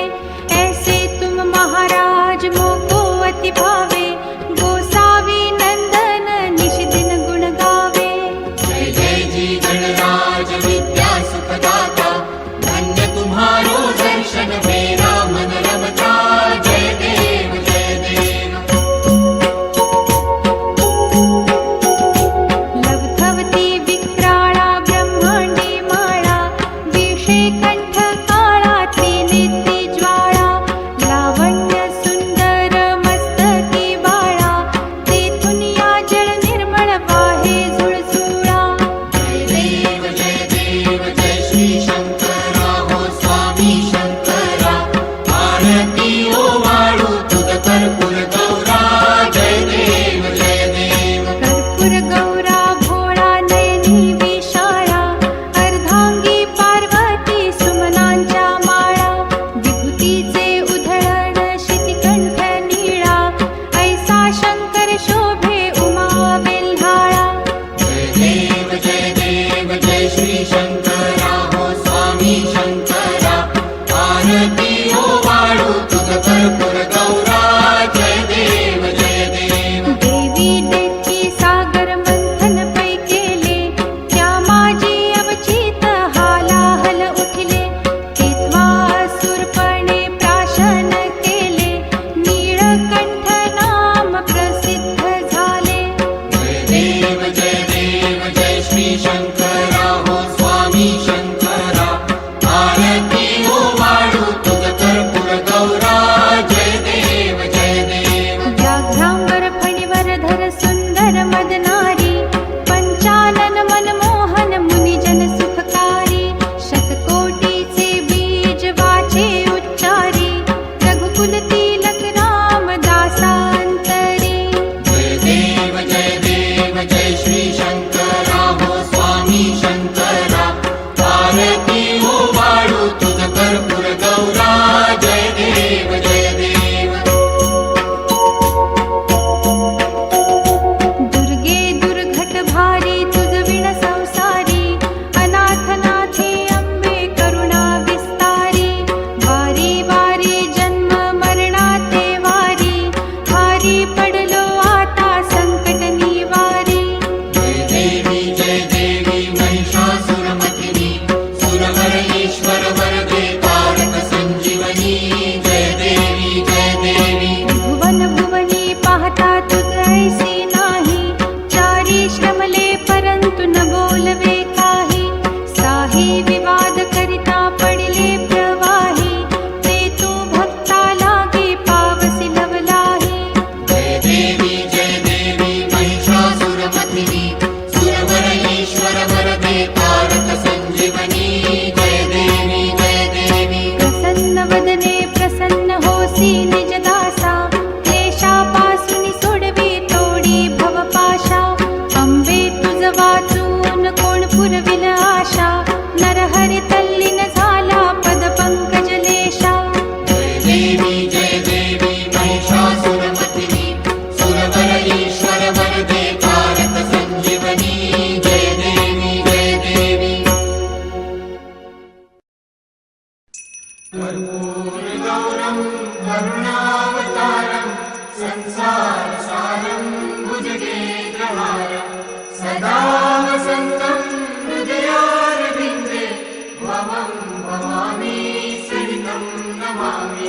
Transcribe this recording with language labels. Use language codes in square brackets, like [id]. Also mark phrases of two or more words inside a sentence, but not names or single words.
[hi] ऐसे तुम महाराज मोको अति भावे, गोसावी नंदन निश दिन गुण गावे। जय जय जी गणराज विद्या सुखदाता, धन्य तुम्हारो दर्शन मेरा मन रमता। [mr] जय देव जय देव। लवथवती विक्राळा ब्रह्मांडी माळा, विषे कंठ काळातली नित्य ज्वाळा। लावण्य सुंदर मस्तकी बाळा, तेथून या जळ निर्मळ वाहे झुळझुळा। जय देव जय श्री शंकरा हो स्वामी शंकरा, आरती ओ वाळू तुझ कर्पूर गौरा। जय देव जय देव। कर्पूर गौरा भोळा नयनी विशाळा, अर्धांगी पार्वती सुमनांच्या माळा। विभूतीचे उधळण शितिकंठ नीळा, ऐसा शंकर शोभे उमा बेल्हाळा। जय देव जय श्री शंकरा हो स्वामी शंकरा, आरती ओ वाळू तुझ कर्पूर गौरा। जय देव जय देव। देवी देवी सागर मंथन पै केले, त्या माझी अवचित हालाहल उठले। तेव्हा असुरपणे प्राशन केले, नीळकंठ नाम प्रसिद्ध झाले। जय देव जय श्री शंकरा हो स्वामी शंकरा, आरती ओ वाळू तुझ कर्पूर गौरा। जय देव जय देव। व्याघ्रांबर फणीवर धर सुंदर मदनारी, पंचानन मनमोहन मुनिजन सुखकारी। शतकोटीचे बीज वाचे उच्चारी, रघुकुल तिलक रामदासांतरी। जय देव जय श्री शंकरा हो स्वामी शंकरा, आरती ओ वाळू तुझ कर्पूर गौरा। जय देव जय देव। दुर्गे दुर्घट भारी तुझ विण संसारी, अनाथनाथे अंबे करुणा विस्तारी। वारी वारी जन्म मरणाते वारी, भारी पडलो आता संकट निवारी। जय देवी महिषासुरमर्दिनी, सुरवर ईश्वर वरदे तारक संजीवनी। जय देवी जय देवी। भुवन भुवनी पाहता तुझ ऐसी नाही, चारी श्रमले परंतु न बोलवे काही। साही विवाद करिता पडिले प्रवाही, ते तू भक्ता लागे पावसी लवलाही। जय देवी महिषासुरमर्दिनी, सुरवर ईश्वर वरदे तारक संजीवनी। जय देवी जय देवी। प्रसन्न वदने प्रसन्न होसी निज दासा, क्लेशापासून सोडवी तोडी भवपाशा। अंबे तुझ वाचून कोण पुरविल आशा, नरहरी तल्लीन झाला पद पंकजलेशा। जय देवी महिषासुरमर्दिनी, सुरवर ईश्वर वरदे तारक संजीवनी। जय देवी जय देवी। [sa] कर्पूरगौरं करुणावतारं, संसारसारं भुजगेन्द्रहारं, सदा वसन्तं हृदयारविन्दे, भवं भवानी सहितं नमामि।